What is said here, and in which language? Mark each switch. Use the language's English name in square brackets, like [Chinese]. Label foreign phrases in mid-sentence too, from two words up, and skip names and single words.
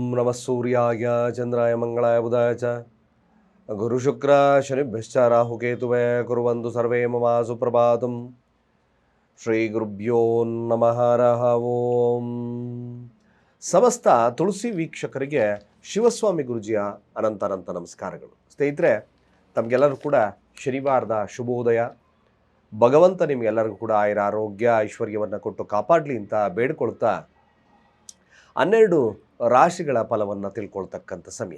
[Sanskrit] ನಮಃ ಸೂರ್ಯಾಯ ಚಂದ್ರಾಯ ಮಂಗಳಾಯ ಬುಧಾಯ ಚ ಗುರುಶುಕ್ರ ಶನಿಭ್ಯಶ್ಚ ರಾಹುಕೇತುವೇ ಕುರ್ವಂತು ಸರ್ವೇ ಮಮ ಸುಪ್ರಭಾತಂ. ಶ್ರೀ ಗುರುಭ್ಯೋ ನಮಃ ಹರಃ ಓಂ. [Kannada] ಸಮಸ್ತ ತುಳಸಿ ವೀಕ್ಷಕರಿಗೆ ಶಿವಸ್ವಾಮಿ ಗುರುಜಿಯ ಅನಂತ ನಮಸ್ಕಾರಗಳು. ಸ್ನೇಹಿತರೆ, ತಮಗೆಲ್ಲರೂ ಕೂಡ ಶನಿವಾರದ ಶುಭೋದಯ. ಭಗವಂತ ನಿಮಗೆಲ್ಲರಿಗೂ ಕೂಡ ಆರೋಗ್ಯ ಐಶ್ವರ್ಯವನ್ನು ಕೊಟ್ಟು ಕಾಪಾಡಲಿ ಅಂತ ಬೇಡ್ಕೊಳ್ತಾ 12 ರಾಶಿಗಳ ಫಲವನ್ನು ತಿಳ್ಕೊಳ್ತಕ್ಕಂಥ ಸಮಯ.